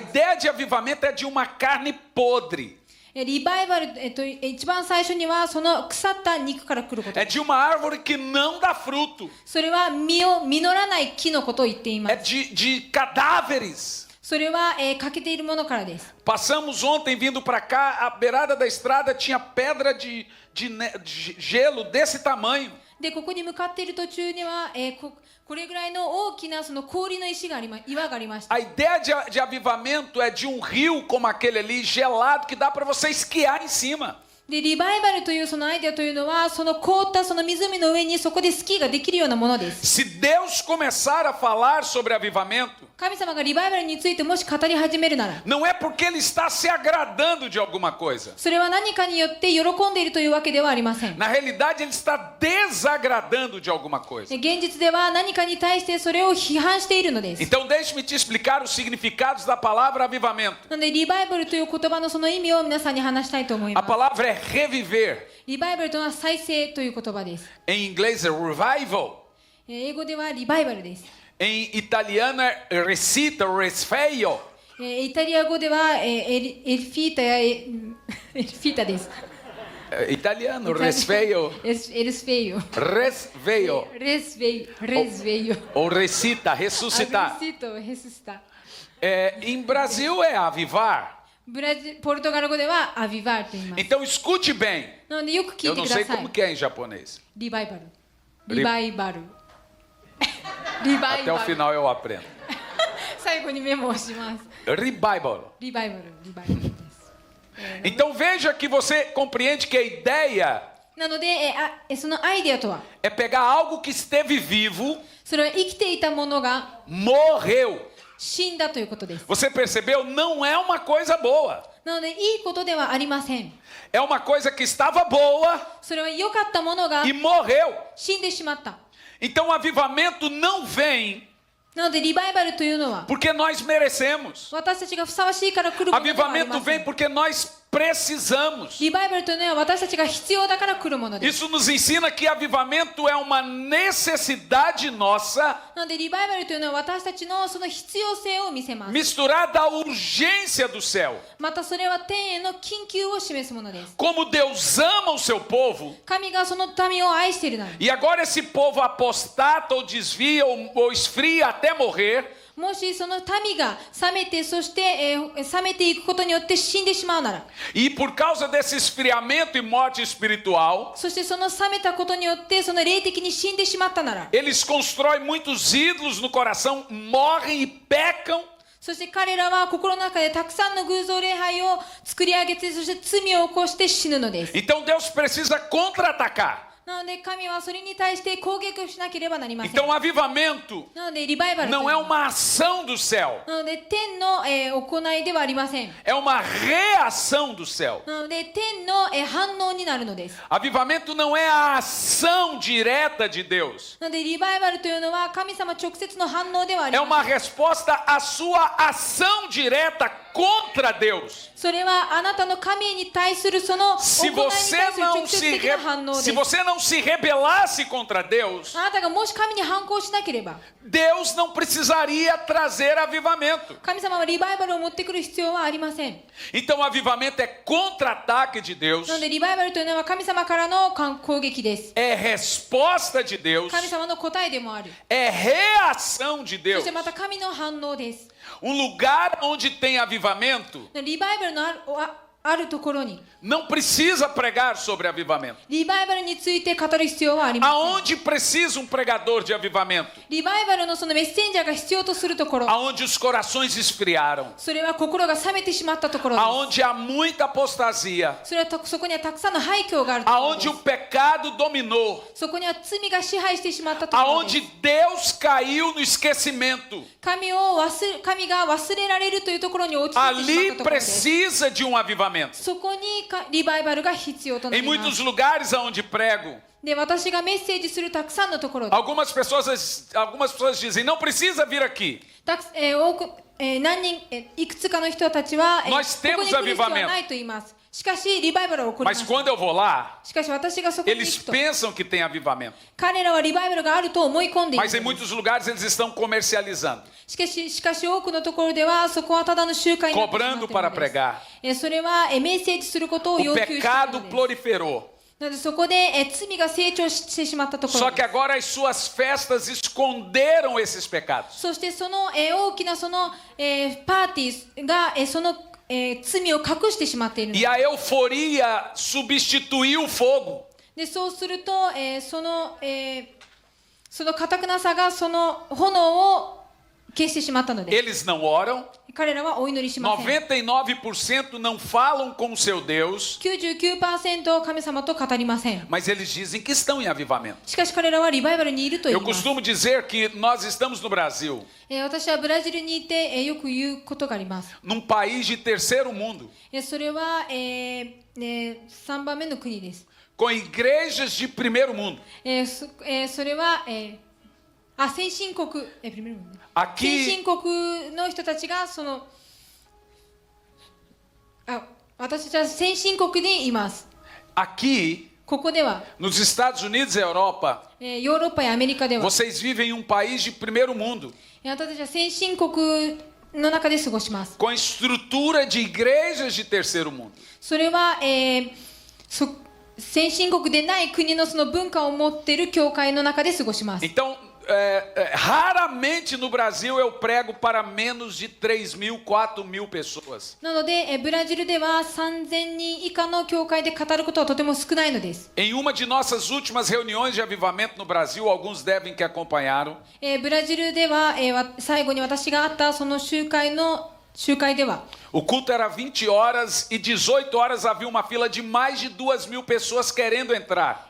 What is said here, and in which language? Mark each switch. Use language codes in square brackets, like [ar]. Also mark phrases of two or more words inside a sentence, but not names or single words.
[pt] A ideia de avivamento é de uma carne podre, [ja] リバイバル、一番最初にはその腐った肉から来ること。 [pt] é de uma árvore que não dá fruto, [ja] それは実らない木のことを言っていま [pt] é [ja] す。 [pt] de cadáveres. [ja] それは、欠けているものからです。 [pt] Passamos ontem vindo para cá, à beirada da estrada tinha pedra de gelo desse tamanho. [ja] で、ここに向かっている途中には、これぐらいの大きなその氷の岩がありました。 [pt] A ideia de avivamento é de um rio como aquele ali, gelado, que dá para você esquiar em cima. [ja] でリバイバルというそのアイデアというのはその凍ったその湖の上にそこでスキーができるようなものです。 [pt] Se Deus começar a falar sobre avivamento, [ja] 神様がリバイバルについてもし語り始めるなら [pt] não é porque Ele está se agradando de alguma coisa. [ja] それは何かによって喜んでいるというわけではありません。 [pt] Na realidade, Ele está desagradando de alguma coisa. [ja] 現実では何かに対してそれを批判しているのです。 [pt] Então, deixe-me te explicar os significados da palavra avivamento. [ja] なのでリバイバルという言葉のその意味を皆さんに話したいと思い [pt] A [ja] ます。 [pt] palavra é reviver. [ja] リバイバルというのは再生という言葉です。 [pt] Em inglês é revival. [ja] 英語ではリバイバルです。 [pt] Em italiano é recita, resfeio. [ja] イタリア語ではエルフィータやエルフィータです。 [pt] Italiano, resfeio. [ja] エルスフェイヨ。 [pt] Resveio. [ja] レスフェイレスフェイヨ。 [pt] Ou recita, [ja] ア [pt] ressuscitar. [ja] グリシトヘススタ。 [pt] Em Brasil é avivar. [ja] ポルトガル語ではアビバーと言います。 [pt] Então escute bem. [ja] なのでよく聞 [pt] Eu [ja] いて [pt] não [ja] くだ [pt] sei [ja] さい [pt] como。que é em japonês. [ja] リバイバル。リバイバル。リバイ [pt] Até o [ja] バル。 [pt] final eu aprendo. [ja] 最後にメモをします。 [pt] Revival. [ja] リバイバル、リバイバルです。 [pt] Então veja que você compreende que a ideia [ja] なのでそのアイデアとは、 [pt] é pegar algo que esteve vivo, [ja] それは生きていたものが [pt] morreu. [ja] 死んだということです。 [pt] Você percebeu? Não é uma coisa boa. [ja] なのでいいことではありません。 [pt] É uma coisa que estava boa [ja] それは良かったものが [pt] e morreu. [ja] 死んでしまった。 [pt] Então o avivamento não vem [ja] なのでリバイバルというのは [pt] porque nós merecemos. [ja] 私たちがふさわしいから来るものではあり [pt] Avivamento [ja] ませ [pt] vem [ja] ん。 [pt] porque nós precisamos. [ja] リバイバルというのは私たちが必要だから来るものです。 [pt] Isso nos ensina que avivamento é uma necessidade nossa [ja] なのでリバイバルというのは私たちのその必要性を見せます。 [pt] misturada à urgência do céu. [ja] またそれは天への緊急を示すものです。 [pt] Como Deus ama o seu povo, [ja] 神がその民を愛しているなら、 [pt] e agora esse povo apostata ou desvia ou esfria até morrer, [ja] もしその民が冷めて、そして、冷めていくことによって死んでしまうなら、 [pt] e por causa desse esfriamento e morte espiritual, [ja] そしてその冷めたことによってその霊的に死んでしまったなら、 [pt] eles constroem muitos ídolos no coração, morrem e pecam, [ja] そして彼らは心の中でたくさんの偶像礼拝を作り上げて、そして罪を起こして死ぬのです。 [pt] então Deus precisa contra-atacar. [ja] なので神はそれに対して攻撃をしなければなりません。 [pt] Então avivamento [ja] なのでリバイバルという [pt] não [ja] の [pt] é [ja] は [pt] uma ação do céu, [ja] なので天の、行いではありません。 [pt] é uma reação do céu. [ja] なので天の、反応になるのです。 [pt] Avivamento não é a ação direta de Deus, [ja] なのでリバイバルというのは神様直接の反応ではあり [pt] é [ja] ません。 [pt] uma resposta à sua ação direta contra Deus. [ja] それはあなたの神に対するその行い [pt] Se [ja] に対 [pt] você [ja] する直 [pt] não [ja] 接 [pt] se, [ja] 的な反応です。 [pt] se você não se rebelasse contra Deus, [ja] あなたがもし神に反抗しなければ、 [pt] Deus não precisaria trazer avivamento. [ja] 神様はリバイバルを持ってくる必要はありません。 [pt] Então, o avivamento é contra-ataque de Deus, [ja] なのでリバイバルというのは神様からの攻撃です。 [pt] é resposta de Deus, [ja] 神様の答えでもある。 [pt] é reação de [ja] そ [pt] Deus. [ja] してまた神の反応です。 [pt] Lugar onde tem avivamento [ja] リバイバルのあるところに [pt] não precisa pregar sobre avivamento. [ja] リバイバルについて語る必要はありません。 [pt] Aonde precisa pregador de avivamento? [ja] リバイバルのそのメッセンジャーが必要とするところ、 [pt] Aonde os corações esfriaram, [ja] それは心が冷めてしまったところです。 [pt] aonde há muita apostasia, [ja] それはそこにはたくさんの廃墟があるところで [pt] aonde [ja] す。 [pt] o pecado dominou, [ja] そこには罪が支配してしまったところです。 [pt] aonde Deus caiu no esquecimento. [ja] 神が忘れられるというところに落ちてしま [pt] Ali [ja] ったところです。 [pt] precisa de avivamento. [ja] そこにリバイバルが必要とな [pt] Em [ja] ります。 [pt] muitos lugares aonde prego, [ja] で、私がメッセージするたくさんのところで、 [pt] algumas pessoas dizem, não precisa vir aqui. [ja] 多くいくつかの人たちは、ここに [pt] Nós [ja] 来る [pt] temos [ja] 必要は [pt] avivamento. [ja] ないと言います。しかし、リバイバルは起こりま [pt] Mas [ja] す。 [pt] quando eu vou lá, [ja] しかし、私がそこに [pt] eles [ja] 行くと、 [pt] pensam que tem avivamento. [ja] 彼らはリバイバルがあると思い込んでいる [pt] Mas em [ja] のです。 [pt] muitos lugares eles estão comercializando, [ja] しかし多くのところでは、そこはただの集会になってしまってい [pt] cobrando [ja] る [pt] para [ja] のです。 [pt] pregar. [ja] それはメッセージすることを [pt] O [ja] 要求している [pt] pecado [ja] のです。 [pt] proliferou. [ja] なのでそこで罪が成長してしまったところ [pt] Só [ja] で [pt] que [ja] す。 [pt] agora as suas festas esconderam esses pecados. [ja] そしてその大きなそのパーティーがその罪を隠してしまっているの [pt] E a euforia substituiu o fogo. [ja] で、そうするとその堅くなさがその炎を消してしまったのです。 [pt] Eles não oram, [ja] 彼らはお祈りしません。 [pt] 99% não falam com o seu Deus, [ja] 99% 神様と語りません。 [pt] mas eles dizem que estão em avivamento. [ja] しかし彼らはリバイバルにいると言 [pt] Eu [ja] います。 [pt] costumo dizer que nós estamos no Brasil, [ja] 私はブラジルにいて、よく言うことがあります。 [pt] num país de terceiro mundo, [ja] それは、3番目の国です。 [pt] com igrejas de primeiro mundo. [ja] それは、先進国、先 [pt] Aqui, [ja] 進国の人たちが私たちは先進国にいます。 [pt] aqui, [ja] ここでは、 [pt] nos Estados Unidos e Europa, [ja] ヨーロッパやアメリカでは、 [pt] vocês vivem em um país de primeiro mundo, [ja] 私たちは先進国の中で過ごします。 [pt] com estrutura de igrejas de terceiro mundo. [ja] それは、先進国でない国のその文化を持っている教会の中で過ごします。 [pt] Então, raramente no Brasil eu prego para menos de 3.000, 4.000 pessoas. [ja] なので、ブラジルでは3000人以下の教会で語ることはとても少ないのです。 [pt] Em uma de nossas últimas reuniões de avivamento no Brasil, alguns devem que acompanharam, [ja] ブラジルでは、最後に私が会ったその集会では、 [pt] o culto era 20 horas e 18 horas havia uma fila de mais de 2.000 pessoas querendo entrar.